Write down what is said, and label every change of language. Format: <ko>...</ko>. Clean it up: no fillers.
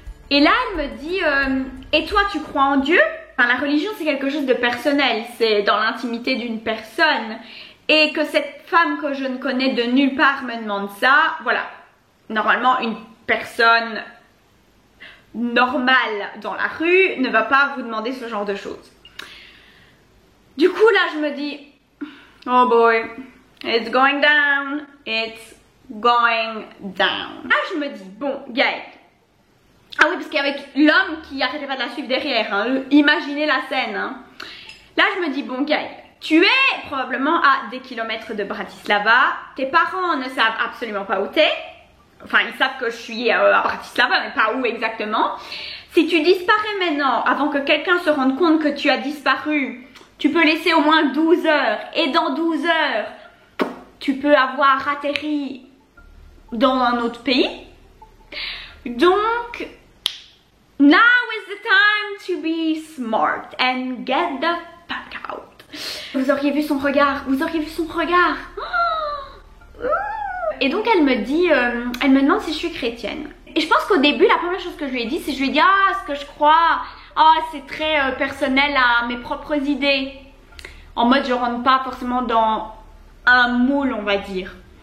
<fr>Et là elle me dit, et toi tu crois en Dieu? La religion c'est quelque chose de personnel, c'est dans l'intimité d'une personne, et que cette femme que je ne connais de nulle part me demande ça, voilà. Normalement une personne normale dans la rue ne va pas vous demander ce genre de choses. Du coup là je me dis,</fr> <en>oh boy, it's going down,</en> <fr>it's going down. Là je me dis, bon Gaëlle, ah oui, parce qu'avec l'homme qui arrêtait pas de la suivre derrière, hein, imaginez la scène. Hein. Là, je me dis, bon, Gaëlle, tu es probablement à des kilomètres de Bratislava. Tes parents ne savent absolument pas où t'es. Enfin, ils savent que je suis à Bratislava, mais pas où exactement. Si tu disparais maintenant, avant que quelqu'un se rende compte que tu as disparu, tu peux laisser au moins 12 heures. Et dans 12 heures, tu peux avoir atterri dans un autre pays. Donc...</fr> <en>now is the time to be smart and get the fuck out.</en> <fr>Vous auriez vu son regard, vous auriez vu son regard. Et donc elle me dit, elle me demande si je suis chrétienne. Et je pense qu'au début, la première chose que je lui ai dit, c'est je lui ai dit, ce que je crois, c'est très personnel à mes propres idées. En mode, je rentre pas forcément dans un moule, on va dire.</fr>